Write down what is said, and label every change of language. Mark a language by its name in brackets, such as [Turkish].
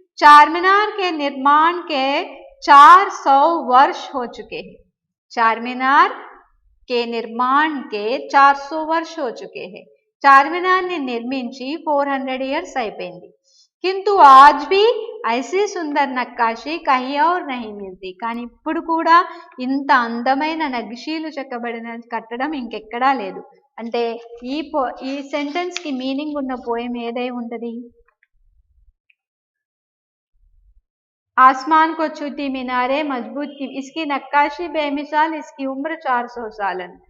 [Hindi] चारमीनार के निर्माण के 400 वर्ष हो चुके हैं. चारमीनार के निर्माण के 400 वर्ष हो चुके हैं. [Telugu] చార్మినార్ ని నిర్మించి 400 ఇయర్స్ అయిపోయింది. [Hindi] किंतु आज भी ऐसी सुंदर नक्काशी कहीं और नहीं मिलती. [Telugu] కానీ ఇప్పుడు కూడా ఇంత అందమైన నగిషీలు చెక్కబడిన కట్టడం ఇంకెక్కడా లేదు. అంటే ఈ సెంటెన్స్ కి మీనింగ్ ఉన్న పోయం ఏదై ఉంటది? [Hindi] आसमान को छूती मीनारे मजबूत की, इसकी नक्काशी बेमिसाल, इसकी उम्र 400 साल.